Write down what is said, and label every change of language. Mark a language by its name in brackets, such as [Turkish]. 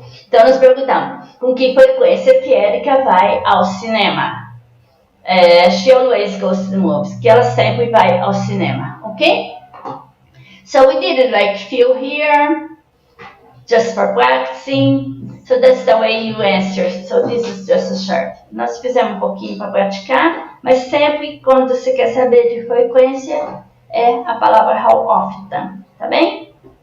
[Portuguese] Então, nós perguntamos, com que frequência que Erica vai ao cinema? [English] She always goes to the movies, [Portuguese] que ela sempre vai ao cinema, [English] ok? So we did it like few here, just for practicing. So that's the way you answer. So this is just a short. [Portuguese] Nós fizemos um pouquinho para praticar, mas sempre quando você quer saber de frequência, é a palavra [English] how often, [Portuguese] tá bem?